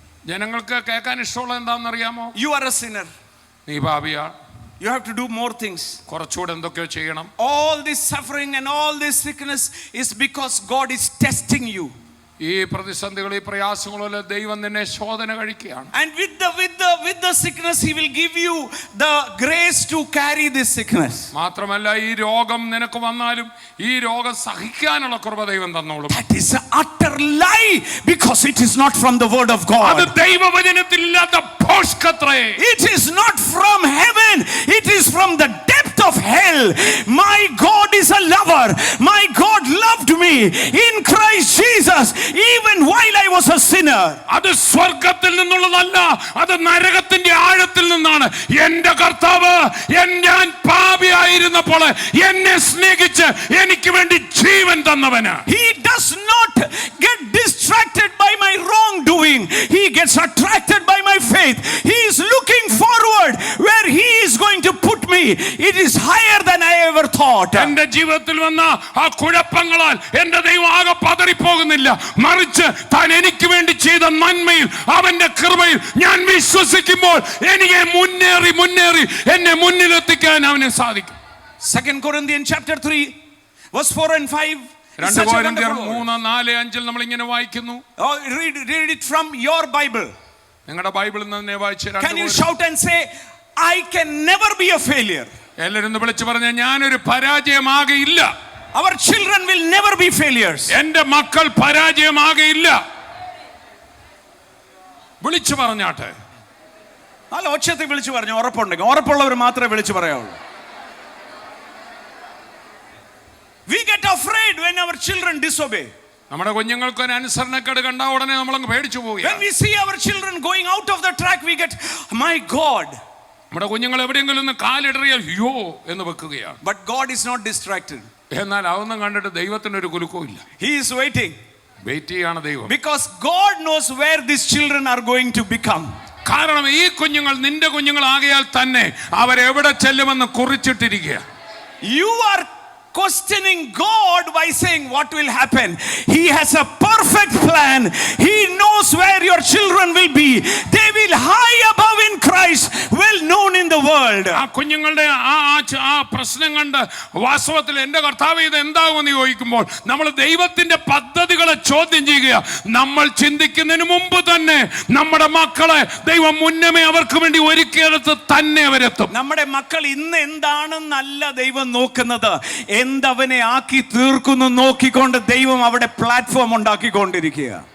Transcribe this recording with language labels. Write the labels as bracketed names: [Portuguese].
[Malayalam] ജനങ്ങൾക്ക് കേൾക്കാൻ ഇഷ്ടമുള്ള എന്താണെന്നറിയാമോ? [English] You are a sinner. [Malayalam] നീ പാപിയാ. [English] You have to do more things. [Malayalam] കുറച്ചുകൂടെ എന്തൊക്കെയോ ചെയ്യണം. [English] All this suffering and all this sickness is because God is testing you. [Malayalam] ഈ പ്രതിസന്ധികൾ, ഈ പ്രയാസങ്ങളെല്ലാം ദൈവം നിന്നെ ശോധന കഴിക്കുകയാണ്. [English] And with the sickness he will give you the grace to carry this sickness. [Malayalam] മാത്രമല്ല, ഈ രോഗം നിനക്ക് വന്നാലും ഈ രോഗം സഹിക്കാനുള്ള കൃപ ദൈവം തന്നോളും. [English] That is an utter lie, because it is not from the word of God. [Malayalam] അത് ദൈവവചനത്തിലില്ലാത്ത ഭോഷ്കത്രേ. [English] It is not from heaven, it is from the depth of hell. My God is a lover. My God loved me in Christ Jesus even while I was a sinner. [Malayalam] അത് സ്വർഗത്തിൽ നിന്നുള്ളതല്ല, അത് നരകത്തിന്റെ ആഴത്തിൽ നിന്നാണ്. എന്റെ കർത്താവ് ഞാൻ പാപിയായിരുന്നപ്പോൾ എന്നെ സ്നേഹിച്ച് എനിക്ക് വേണ്ടി ജീവൻ തന്നവന്. [English] He does not get distracted by my wrongdoing. He gets attracted by my faith. He is looking forward where he is going to put me. It is higher than I ever thought. [Malayalam] എന്റെ ജീവിതത്തിൽ വന്ന ആ കുഴപ്പങ്ങളാൽ എന്റെ ദൈവം ആകെ പതറിപ്പോകുന്നില്ല. മറിച്ച് താൻ എനിക്ക് വേണ്ടി ചെയ്ത നന്മയിൽ, അവന്റെ കൃപയിൽ ഞാൻ വിശ്വസിക്കുമ്പോൾ എനിക്ക് മുന്നേറി എന്നെ മുന്നിലെത്തിക്കാൻ അവന് സാധിക്കും. [English] 2 Corinthians chapter 3 verse 4 and 5. [Malayalam] 2 Corinthians 3:4-5 നമ്മൾ ഇങ്ങനെ വായിക്കുന്നു. [English] Oh, read it from your Bible. [Malayalam] നിങ്ങളുടെ ബൈബിളിൽ നിന്ന് തന്നെ വായിച്ച്. [English] Can you shout and say, I can never be a failure? [Malayalam] എല്ലാവരും വിളിച്ചു പറഞ്ഞ, ഞാനൊരു പരാജയമാകയില്ല. [English] Our children will never be failures. [Malayalam] എന്റെ മക്കൾ പരാജയമാകയില്ല. വിളിച്ചു പറഞ്ഞാട്ടെ. നല്ല ഒച്ചത്തിൽ വിളിച്ചു പറഞ്ഞു. ഉറപ്പുണ്ടെങ്കിൽ, ഉറപ്പുള്ളവർ മാത്രമേ വിളിച്ചു പറയാവുള്ളൂ. [English] We get afraid when our children disobey. [Malayalam] നമ്മുടെ കുഞ്ഞുങ്ങൾക്ക് ഒരു അനുസരണക്കേട് കണ്ടാ ഉടനെ നമ്മളങ്ങ് പേടിച്ചു പോകും. [English] When we see our children going out of the track, we get, my God. [Malayalam] നമ്മുടെ കുഞ്ഞുങ്ങൾ എവിടെയെങ്കിലും ഒന്ന് കാലിടറിയാൽ യോ എന്ന് വെക്കുകയാണ്. [English] But God is not distracted. [Malayalam] എന്നാൽ അതൊന്നും കണ്ടിട്ട് ദൈവത്തിനൊരു കുലുക്കവും ഇല്ല. [English] He is waiting. [Malayalam] വെയിറ്റ് ചെയ്യാണ് ദൈവം. [English] Because God knows where these children are going to become. [Malayalam] കാരണം ഈ കുഞ്ഞുങ്ങൾ നിന്റെ കുഞ്ഞുങ്ങൾ ആകയാൽ തന്നെ അവരെവിടെ ചെല്ലുമെന്ന് കുറിച്ചിട്ടിരിക്കുക. [English] You are questioning God by saying what will happen. He has a perfect plan. He knows where your children will be. They will high above in Christ, well known in the world. [Malayalam] ആ കുഞ്ഞുങ്ങളുടെ ആ പ്രശ്നം കണ്ട് വാസ്തവത്തിൽ എന്റെ കർത്താവ് ഇത് എന്താകുമെന്ന് ചോദിക്കുമ്പോൾ നമ്മൾ ദൈവത്തിന്റെ പദ്ധതികളെ ചോദ്യം ചെയ്യുക. നമ്മൾ ചിന്തിക്കുന്നതിന് മുമ്പ് തന്നെ നമ്മുടെ മക്കളെ ദൈവം മുന്നമേ അവർക്ക് വേണ്ടി ഒരുക്കിയെടുത്ത് തന്നെ അവരെത്തും. നമ്മുടെ മക്കൾ ഇന്ന് എന്താണെന്നല്ല ദൈവം നോക്കുന്നത്, എന്തവനെ ആക്കി തീർക്കുന്നു നോക്കിക്കൊണ്ട് ദൈവം അവിടെ പ്ലാറ്റ്ഫോം ഉണ്ടാക്കിക്കൊണ്ടിരിക്കുക.